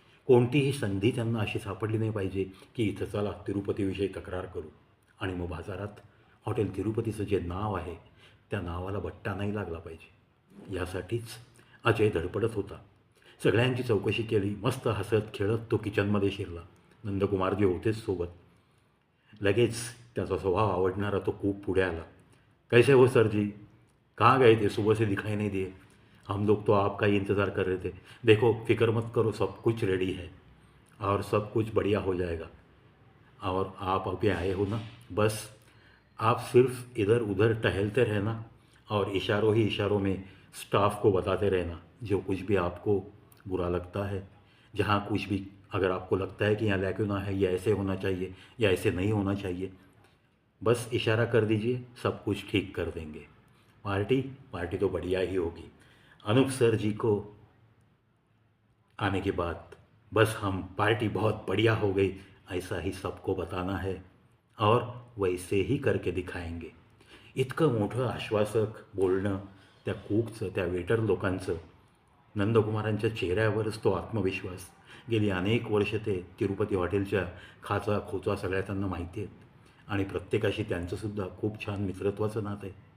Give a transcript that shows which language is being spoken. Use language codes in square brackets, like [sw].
[mr] कोणतीही संधी त्यांना अशी सापडली नाही पाहिजे की इथं चला तिरुपतीविषयी तक्रार करू आणि मग बाजारात हॉटेल तिरुपतीचं जे नाव आहे त्या नावाला बट्टा नाही लागला पाहिजे. यासाठीच अजय धडपडत होता. सगळ्यांची चौकशी केली. मस्त हसत खेळत तो किचनमध्ये शिरला. नंदकुमारजी होतेच सोबत. लगेच त्याचा स्वभाव आवडणारा तो खूप पुढे आला. [hi] कैसे हो सर जी, कहाँ गए थे, सुबह से दिखाई नहीं दिए, हम लोग तो आपका ही इंतज़ार कर रहे थे. देखो फिक्र मत करो, सब कुछ रेडी है और सब कुछ बढ़िया हो जाएगा. और आप अभी आए हो ना, बस आप सिर्फ इधर उधर टहलते रहना और इशारों ही इशारों में स्टाफ को बताते रहना जो कुछ भी आपको बुरा लगता है. जहाँ कुछ भी अगर आपको लगता है कि यहाँ लैक्यूना है, या ऐसे होना चाहिए या ऐसे नहीं होना चाहिए, बस इशारा कर दीजिए, सब कुछ ठीक कर देंगे. पार्टी तो बढ़िया ही होगी. अनूप सर जी को आने के बाद बस हम पार्टी बहुत बढ़िया हो गई ऐसा ही सबको बताना है और वैसे ही करके दिखाएंगे. [mr] इतकं मोठं आश्वासक बोलणं त्या कुकचं, त्या वेटर लोकांचं. नंदकुमारांच्या चेहऱ्यावरच तो आत्मविश्वास. गेली अनेक वर्ष ते तिरुपती हॉटेलच्या खाचा खोचा सगळ्या त्यांना माहिती आहेत आणि प्रत्येकाशी त्यांचंसुद्धा खूप छान मित्रत्वाचं नातं आहे.